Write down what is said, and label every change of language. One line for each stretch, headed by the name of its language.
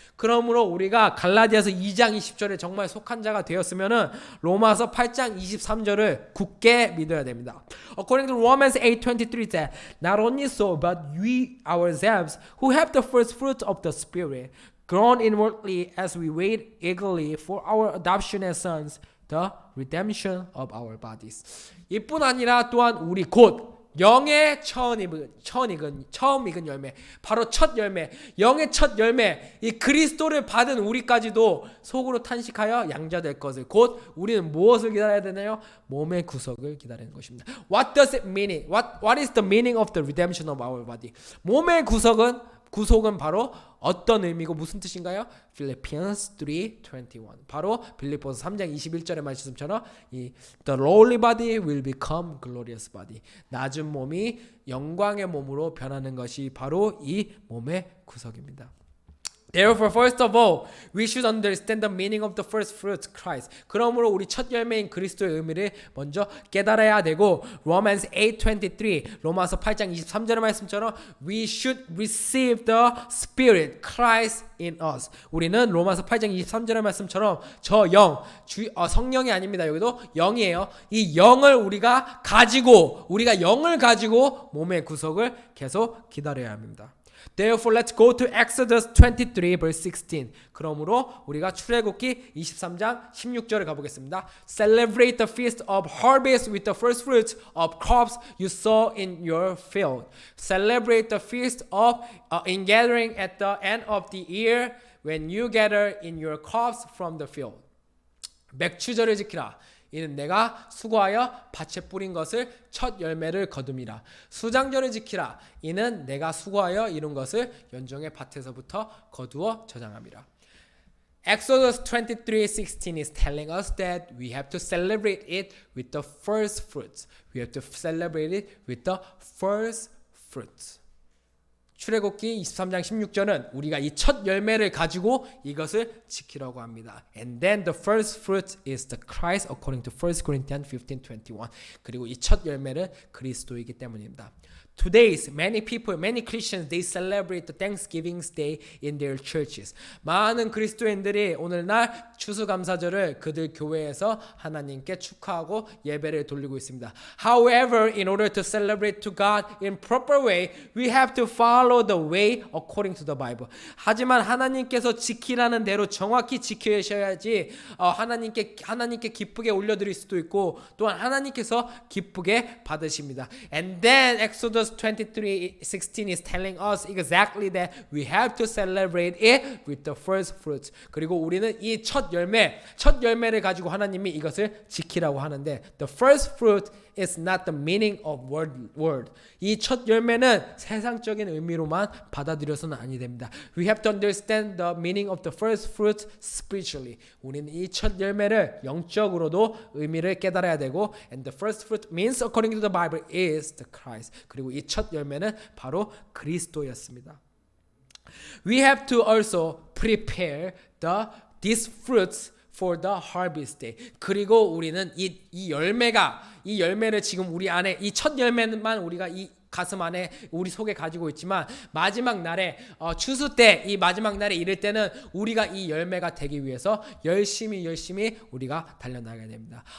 Korean: 그러므로 우리가 갈라디아서 2장 20절에 정말 속한 자가 되었으면은 로마서 8장 23절을 굳게 믿어야 됩니다.
English: According to Romans 8:23 that not only so, but we ourselves who have the first fruits of the Spirit, groan inwardly as we wait eagerly for our adoption as sons, the redemption of our bodies.
Korean: 이뿐 아니라 또한 우리 곧 영의 처음 익은 열매, 바로 첫 열매, 영의 첫 열매, 이 그리스도를 받은 우리까지도 속으로 탄식하여 양자될 것을 곧 우리는 무엇을 기다려야 되나요? 몸의 구속을 기다리는 것입니다.
English: What does it mean? What is the meaning of the redemption of our body?
Korean: 몸의 구속은 바로 어떤 의미고 무슨 뜻인가요?
English: Philippians 3:21.
Korean: 바로 빌립보서 3장 21절의 말씀처럼 이
English: The lowly body will become glorious body.
Korean: 낮은 몸이 영광의 몸으로 변하는 것이 바로 이 몸의 구속입니다.
English: Therefore, first of all, we should understand the meaning of the first fruits, Christ.
Korean: 그러므로 우리 첫 열매인 그리스도의 의미를 먼저 깨달아야 되고 Romans 8:23, 로마서 8장 23절의 말씀처럼
English: we should receive the Spirit, Christ in us.
Korean: 우리는 로마서 8장 23절의 말씀처럼 저 영, 성령이 아닙니다. 여기도 영이에요. 이 영을 우리가 영을 가지고 몸의 구속을 계속 기다려야 합니다.
English: Therefore, let's go to Exodus 23 verse 16.
Korean: 그러므로 우리가 출애굽기 23장 16절에 가보겠습니다.
English: Celebrate the feast of harvest with the first fruits of crops you sow in your field. Celebrate the feast of ingathering at the end of the year when you gather in your crops from the field.
Korean: 맥추절을 지키라. 이는 내가 수고하여 밭에 뿌린 것을 첫 열매를 거둠이라. 수장절을 지키라. 이는 내가 수고하여 이룬 것을 연종의 밭에서부터 거두어 저장함이라.
English: Exodus 23:16 is telling us that we have to celebrate it with the first fruits. We have to celebrate it with the first fruits.
Korean: 출애굽기 23장 16절은 우리가 이 첫 열매를 가지고 이것을 지키라고 합니다.
English: And then the first fruit is the Christ according to 1 Corinthians 15:21.
Korean: 그리고 이 첫 열매는 그리스도이기 때문입니다.
English: Today's many people, many Christians, they celebrate the Thanksgiving Day in their churches.
Korean: 많은 그리스도인들이 오늘날 추수감사절을 그들 교회에서 하나님께 축하하고 예배를 돌리고 있습니다.
English: However, in order to celebrate to God in proper way, we have to follow the way according to the Bible.
Korean: 하지만 하나님께서 지키라는 대로 정확히 지키셔야지 하나님께 기쁘게 올려드릴 수도 있고 또한 하나님께서 기쁘게 받으십니다.
English: And then Exodus 23:16 is telling us exactly that we have to celebrate it with the first fruits.
Korean: 그리고 우리는 이 첫 열매를 가지고 하나님이 이것을 지키라고 하는데
English: the first fruit is not the meaning of word.
Korean: 이 첫 열매는 세상적인 의미로만 받아들여서는 아니 됩니다.
English: We have to understand the meaning of the first fruit spiritually.
Korean: 우리는 이 첫 열매를 영적으로도 의미를 깨달아야 되고
English: and the first fruit means according to the Bible is the Christ.
Korean: 그리고 이 첫 열매는 바로 그리스도였습니다.
English: We have to also prepare these fruits for the harvest day.
Korean: 그리고 우리는 이 열매를 지금 우리 안에 이 첫 열매만 우리가 이 가슴 안에 우리 속에 가지고 있지만 마지막 날에 추수 때 이 마지막 날에 이를 때는 우리가 이 열매가 되기 위해서 열심히 우리가 달려나가야 됩니다.